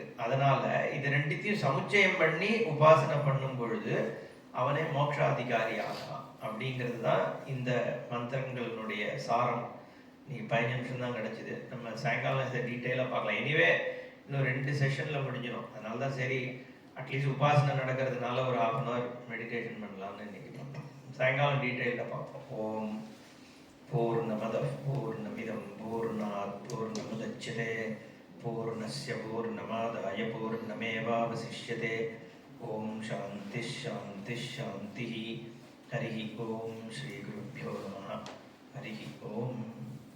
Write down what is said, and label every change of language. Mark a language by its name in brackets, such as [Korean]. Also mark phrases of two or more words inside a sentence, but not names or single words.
[Tamil] அதனால இது ரெண்டுத்தையும் சமுச்சயம் பண்ணி உபாசனை பண்ணும் பொழுது அவனே மோட்சாதிகாரி ஆகலாம் அப்படிங்கிறது தான் இந்த மந்திரங்களினுடைய சாரம். நீ 15 நிமிஷம் தான் கிடைச்சிது, நம்ம சாயங்காலம் இதை டீட்டெயிலாக பார்க்கலாம். எனிவே இன்னும் 2 செஷனில் முடிஞ்சிடும். அதனால தான் சரி அட்லீஸ்ட் உபாசனை நடக்கிறதுனால ஒரு 1/2 hour மெடிடேஷன் பண்ணலாம்னு இன்னைக்கு பார்த்தோம். சாயங்காலம் டீட்டெயிலாக பார்ப்போம். [Sanskrit] ॐ पूर्णमदः पूर्णमिदं पूर्णात् पूर्णमुदच्यते पूर्णस्य पूर्णमादाय पूर्णमेवावशिष्यते. ॐ शान्तिः शान्तिः शान्तिः. हरि ॐ श्री गुरुभ्यो नमः. हरि ॐ.